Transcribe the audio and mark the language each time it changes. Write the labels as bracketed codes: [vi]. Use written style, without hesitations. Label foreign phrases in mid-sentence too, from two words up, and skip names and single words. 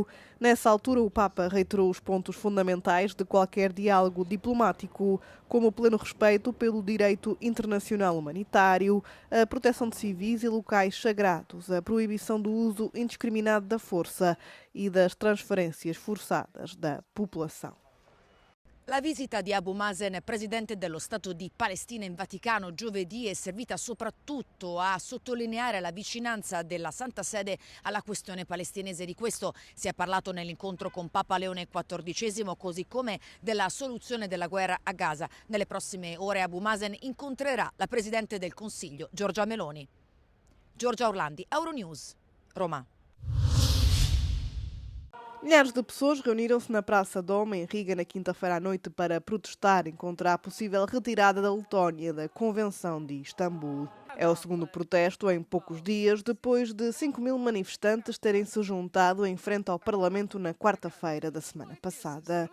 [pt] Nessa altura, o Papa reiterou os pontos fundamentais de qualquer diálogo diplomático, como o pleno respeito pelo direito internacional humanitário, a proteção de civis e locais sagrados, a proibição do uso indiscriminado da força e das transferências forçadas da popolação. [it] La visita di Abu Mazen, presidente dello Stato di Palestina in Vaticano, giovedì è servita soprattutto a sottolineare la vicinanza della Santa Sede alla questione palestinese. Di questo si è parlato nell'incontro con Papa Leone XIV, così come della soluzione della guerra a Gaza. Nelle prossime ore Abu Mazen incontrerà la Presidente del Consiglio, Giorgia Meloni. Giorgia Orlandi, Euronews, Roma. [pt] Milhares de pessoas reuniram-se na Praça Doma, em Riga, na quinta-feira à noite para protestarem contra a possível retirada da Letónia da Convenção de Istambul. É o segundo protesto em poucos dias, depois de 5.000 manifestantes terem se juntado em frente ao Parlamento na quarta-feira da semana passada.